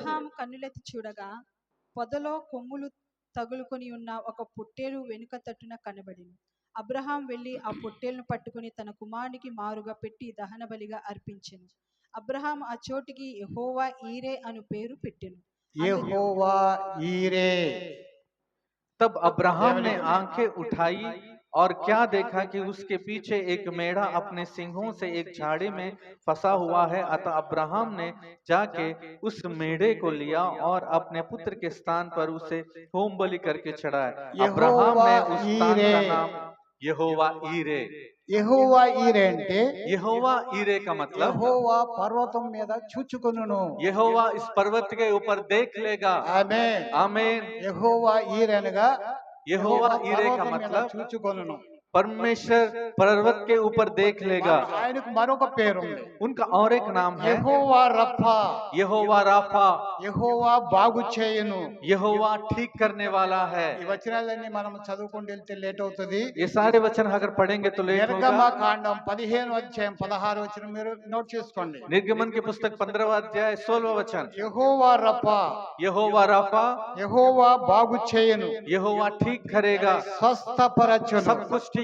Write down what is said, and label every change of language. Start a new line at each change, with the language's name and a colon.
Telugu: Abraham కన్నులెత్తి చూడగా పొదలో కొమ్ములు తగులుకొని ఉన్న ఒక పొట్టేలు వెనుక తట్టున కనబడింది. అబ్రహాం వెళ్లి ఆ పొట్టేలును పట్టుకుని తన కుమారునికి మారుగా పెట్టి దహన బలిగా అర్పించెను. అబ్రహాం ఆ చోటికి యెహోవా ఈరే అను పేరు పెట్టెను. యెహోవా ఈరే.
Hindi: तब अब्राहम ने आंखें उठाई और क्या देखा कि उसके पीछे एक मेढ़ा अपने सिंहों से एक झाड़ी में फंसा हुआ है। अतः अब्राहम ने जाके उस मेढ़े को लिया और अपने पुत्र के स्थान पर उसे होम बलि करके चढ़ाया। अब्राहम ने उस स्थान का नाम यहोवा ईरे।
Telugu: యెహోవా ఈరే అంటే
Hindi: यहोवा ईरे का मतलब
Telugu: యెహోవా పర్వతం మీద చూచుకొనును.
Hindi: यहोवा इस पर्वत के ऊपर देख लेगा।
Telugu: ఆమేన్.
Hindi: आमीन।
Telugu: యెహోవా ఈరే అనగా
Hindi: यहोवा ईरे का
Telugu: పర్వతం మీద
Hindi: मतलब
Telugu: చూచుకొనును.
Hindi: परमेश्वर पर्वत के ऊपर देख लेगा।
Telugu: ఆయనకు మరొక పేరు ఉంది.
Hindi: उनका और एक नाम है
Telugu: యెహోవా రఫా.
Hindi: यहोवा राफा।
Telugu: యెహోవా బాగు చేయును.
Hindi: यहोवा ठीक करने वाला है।
Telugu: ఈ వచనాలన్నీ మనం చదువుకుంటూ వెళ్తే లేట్ అవుతుంది.
Hindi: ये सारे वचन अगर पढ़ेंगे तो लेट
Telugu: నిర్గమ
Hindi: होगा।
Telugu: కాండం 15వ అధ్యాయం 16 వచనం మీరు నోట్ చేసుకోండి.
Hindi: निर्गमन की पुस्तक 15वां अध्याय 16वां वचन।
Telugu: యెహోవా రఫా.
Hindi: यहोवा राफा,
Telugu: యెహోవా బాగు చేయును.
Hindi: यहोवा ठीक करेगा,
Telugu: స్వస్థపరచును.
Hindi: सब कुछ ठीक